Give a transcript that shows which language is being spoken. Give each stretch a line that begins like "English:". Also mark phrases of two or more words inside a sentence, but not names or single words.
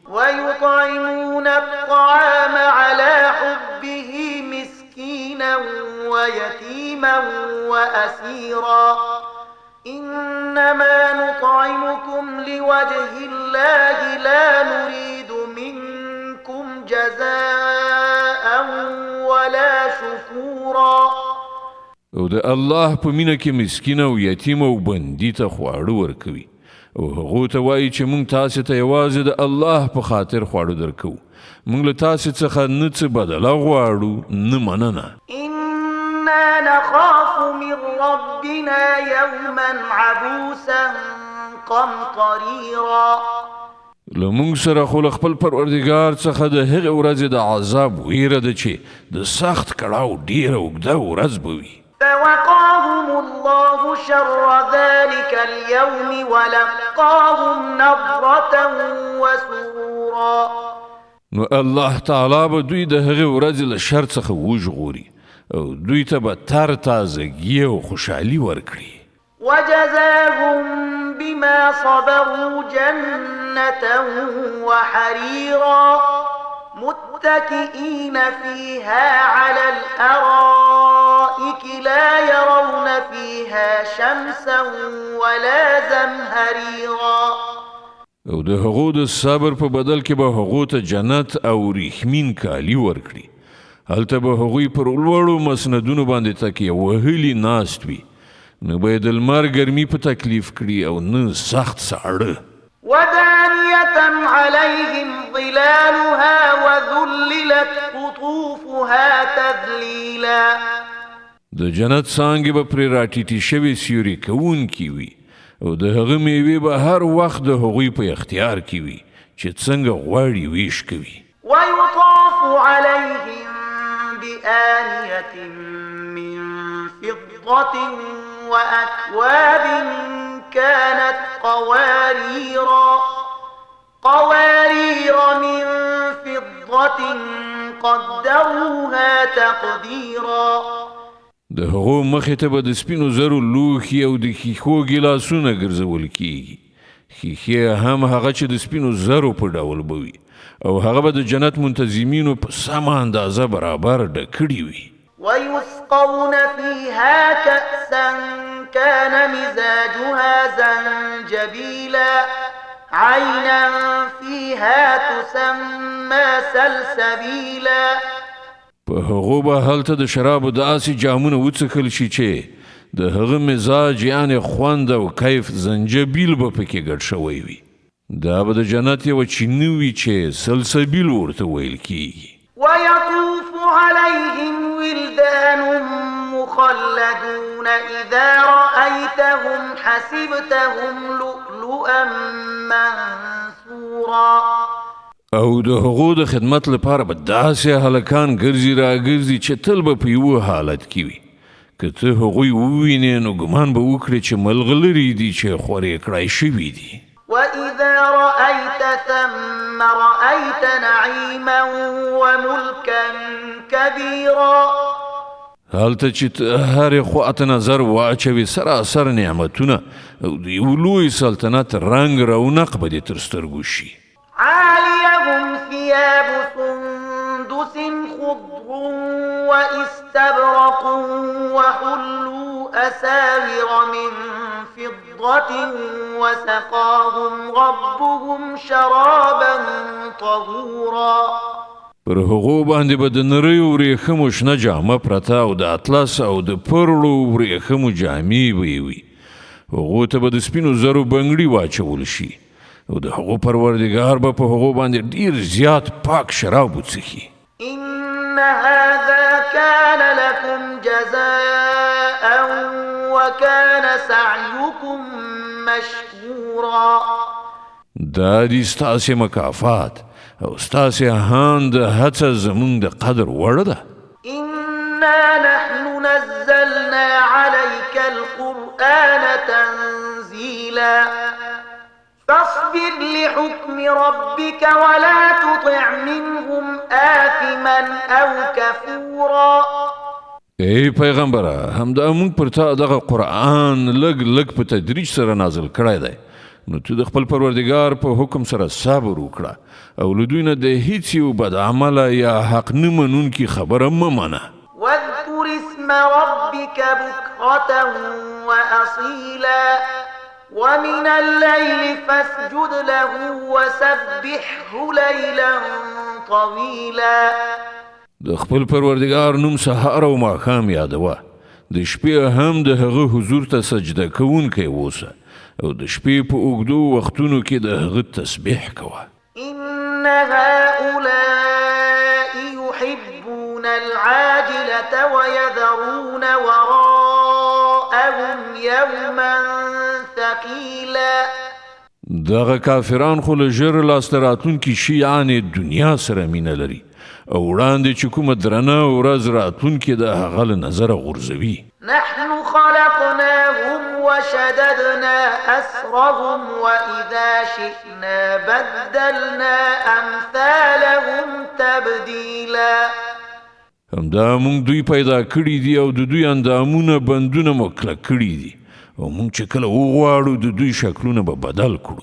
Arabic: ويطعمون الطعام على حبه مسكينا ويتيما وأسيرا. إنما نطعمكم لوجه الله لا نريد منكم جزاء ولا شكورا.
Pashto: او د الله په مینه کې مسکین او یتیم او بندي ته خواړه ورکوي او هغو ته وایي چې مونږ تاسې ته یوازې د الله په خاطر خواړه درکوو. مونږ له تاسې څخه نه څه بدله غواړو نه مننه.
Arabic: إنا نخاف من ربنا يوما عبوسا قمطريرا.
Pashto: له مونږ سره خو له خپل پروردګار څخه د هغې ورځې د عذاب ویره ده چې د سخت کړاو ډیره اوږده ورځ به وي.
Arabic: فوقاهم الله شر ذلك اليوم ولقاهم نضرة وسرورا.
Pashto: نو الله تعالی به دوی د هغې ورځې له شر څخه وژغوري او دوی ته به تر تازګي او خوشحالي ورکړي.
Arabic: وجزاهم بما صبروا جنة وحريرا متكئين فيها على الأرائك لا يرون فيها شمسا ولا زمهريرا.
Pashto: او د هغو د صبر په بدل کې به هغو ته جنت او ریښمین کالي ورکړي. هلته به هغوی پر لوړو مسندونو باندې تکیه وهلي ناست وي. نه به یې د لمر ګرمي په تکلیف کړي او نه سخت ساړه.
Arabic: ودانية عليهم ظلالها وذللت قطوفها تذليلا.
Pashto: د جنت څانګې به پرې راټیټې شوې سیوري کوونکي وي او د هغه میوې به هر وخت د هغوی په اختیار کې وي چې څنګه غواړي ویش کوي.
Arabic: ويطاف عليهم بآنية من فضة وأكواب كانت قوارير من فضة قدروها تقديرا
Pashto: د هغو مخې ته به د سپینو زرو لوښي او د ښیښو ګیلاسونه ګرځول کیږي. ښیښې هم هغه چې د سپینو زرو په ډول به وي او هغه به د جنت منتظمینو په سمه اندازه برابر ډکړي وي.
Arabic: ويسقون فيها كأسا كان مزاجها زنجبيلا عينا فيها تسمى سلسبيلا
Pashto: په هغو به هلته د شرابو داسې جامونه وڅښل شي چې د هغه مزاج یعنې خوند او کیف زنجبیل به پکې ګډ شوی وي. دا به د جنت یوه چینه وي چې سلسبیل ورته ویل کیږي.
Arabic: ويطوف عليهم ولدان مخلدون إذا رأيتهم حسبتهم لؤلؤا منثورا
Pashto: او د هغو د خدمت لپاره به داسې هلکان ګرځي راګرځي چې تل به په یوه حالت کې وي. که ته هغوی ووینې نو ګمان به وکړې چې ملغلرې دي چې خورې کړای شوي دي.
Arabic: وإذا رأيت ثم رأيت نعيما وملكا كبيرا
Pashto: هلته چې هرې خواته نظر واچوي سراسر نعمتونه او د یو لوی سلطنت رنګ رونق به دې تر سترګو شي.
Arabic: عاليهم ثياب سندس خضر واستبرق وحلوا أساور من فضة وسقاهم ربهم شرابا طهورا
Pashto: پر هغو باندې به د نریو ورېښمو شنه جامه پرته او د اطلس او د پرلو ورېښمو جامې به وي. هغو ته به د سپینو زرو بنګړي واچول شي او د هغو پروردګار به په هغو باندې ډیر زیات پاک شراب وڅښي.
Arabic: إن هذا كان لكم جزاء وكان سعيكم مشكورا
Pashto: دا دي ستاسې مکافات او ستاسې هان د هڅه زمونږ د قدر وړ ده.
Arabic: إنا نحن نزلنا عليك القرآن تنزيلا فاصبر لحكم ربك ولا تطع منهم آثما أو كفورا.
Pashto: ای پیغمبره همدا موږ پر تا دغه قرآن لږ لږ په تدریج سره نازل کړی دی نو تو د خپل پروردګار په حکم سره صبر وکړه او له دوی نه د هیڅ یو بد عمله یا حق نه منونکي خبره مه منه.
Arabic: واذكر اسم ربك بكرة وأصيلا ومن الليل فاسجد له وسبحه ليلا طويلا.
Pashto: د خپل پروردګار نوم سهار او ماښام یادوه. د شپې هم د هغه حضور ته سجده کوونکی اوسه او د شپې په اوږدو وختونو کې د هغه تسبیح کوه.
Arabic: إن هؤلاء يحبون العاجلة ويذرون وراءهم يوما ثقيلا.
Pashto: دغه کافران خو له ژر لاسته راتلونکي شي یعنې دنیا سره مینه لري او وړاندې چې کومه درنه ورځ راتلونکې د هغه له نظره غورځوي.
Arabic: نحن خلقناهم وشددنا أسرهم وإذا شئنا بدلنا أمثالهم تبديلا.
Pashto: همدا مونږ دوی پیدا کړي دي او د دوی اندامونه بندونه مو کلک کړي دي او مونږ چې کله وغواړو د دوی شکلونه به بدل کړو.